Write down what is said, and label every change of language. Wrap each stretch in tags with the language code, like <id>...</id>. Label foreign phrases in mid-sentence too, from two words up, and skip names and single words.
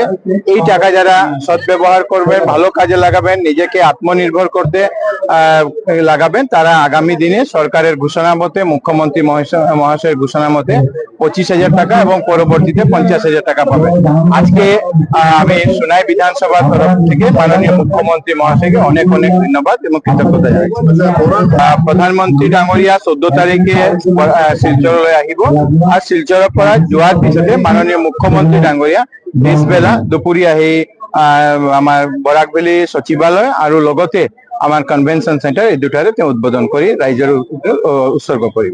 <bn>এই টাকা যারা সদ্ব্যবহার করবেন, ভালো কাজে লাগাবেন, নিজেকে আত্মনির্ভর করতে লাগাবেন, তারা আগামী দিনে সরকারের ঘোষণা মতে, মুখ্যমন্ত্রী মহাশয়ের ঘোষণা মতে 25,000 টাকা এবং পরবর্তীতে 50,000 টাকা পাবেন। আজকে আমি সোনাই বিধানসভার তরফ থেকে মাননীয় মুখ্যমন্ত্রী মহাশয়কে অনেক অনেক ধন্যবাদ এবং কৃতজ্ঞতা জানাচ্ছি।</bn> <as>প্রধানমন্ত্রী ডাঙৰীয়া 14 তাৰিখে শিলচৰলৈ আহিব আৰু শিলচৰৰ পৰা যোৱাৰ পিছতে মাননীয় মুখ্যমন্ত্ৰী ডাঙৰীয়া পিছবেলা দুপৰীয়া আহি আমাৰ বৰাক ভেলী সচিবালয় আৰু লগতে আমাৰ</as> <en>convention centre</en> <as>এই দুটাৰে তেওঁ উদ্বোধন কৰি ৰাইজৰ উৎসৰ্গ কৰিব।</as>